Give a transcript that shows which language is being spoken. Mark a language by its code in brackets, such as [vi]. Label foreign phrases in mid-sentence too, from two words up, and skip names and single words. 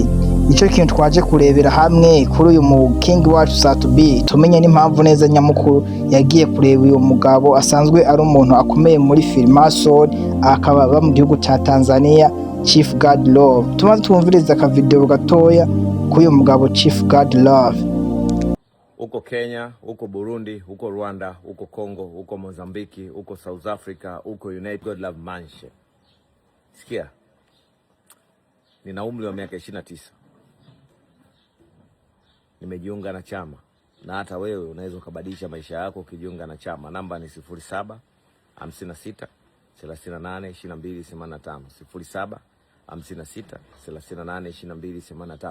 [rn] Ico kintu twaje kurebera hamwe kuri uyu mu King wacu Satubi, tumenye n'impamvu neza nyamukuru yagiye kureba uyu mugabo asanzwe ari umuntu akomeye muri Freemason, akaba mu gihugu ca Tanzania, Chief God Love. Tumaze twumviriza ka video gatoya kuri uyu mugabo Chief God Love. Uko Kenya, uko Burundi, uko Rwanda, uko Congo, uko Mozambiki, uko South Africa, uko United God Love Mansion. [sw] Sikia, nina umri wa miaka 29. Nimejiunga na chama, na hata wewe unaweza kubadilisha maisha yako ukijiunga na chama. Namba ni 07 56 38 22 85, 07 56 38 22 85.